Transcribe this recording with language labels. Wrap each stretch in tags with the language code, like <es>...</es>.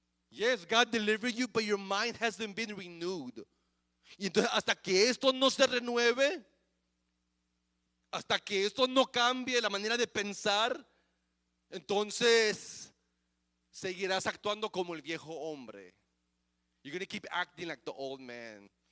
<en>Yes, God delivered you, but your mind hasn't been renewed.</en> <es>Y entonces, hasta que esto no se renueve, hasta que esto no cambie la manera de pensar, entonces seguirás actuando como el viejo hombre.</es> <en>You're going to keep acting like the old man.</en>